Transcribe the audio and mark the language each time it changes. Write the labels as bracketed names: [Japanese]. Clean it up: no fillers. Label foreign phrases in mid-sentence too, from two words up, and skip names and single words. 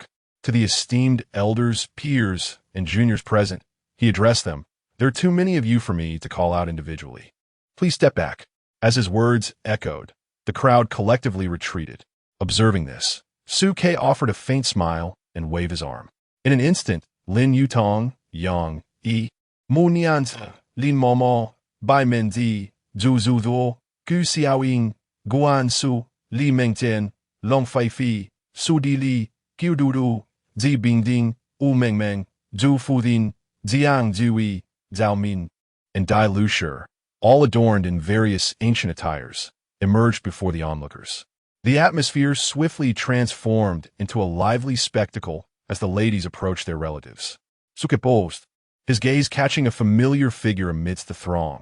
[English] To the esteemed elders, peers, and juniors present, he addressed them. There are too many of you for me to call out individually. Please step back. As his words echoed, the crowd collectively retreated. Observing this, Suke offered a faint smile and waved his arm. In an instant, Lin Yutong, Yang, Yi, Mu Nian, Lin Momo, Bai Mendi, Zhu Zuzuo, Gu Xiaoying, Guan Su, Li Mengtian, Long Feifei, Su Di Li, Qiu Dudu, Zi Bingding, Wu Mengmeng, Zhu Fudin, Jiang Jiwi, Zhao Min, and Dai Lushi, all adorned in various ancient attires, emerged before the onlookers. The atmosphere swiftly transformed into a lively spectacle as the ladies approached their relatives. Suke paused, his gaze catching a familiar figure amidst the throng.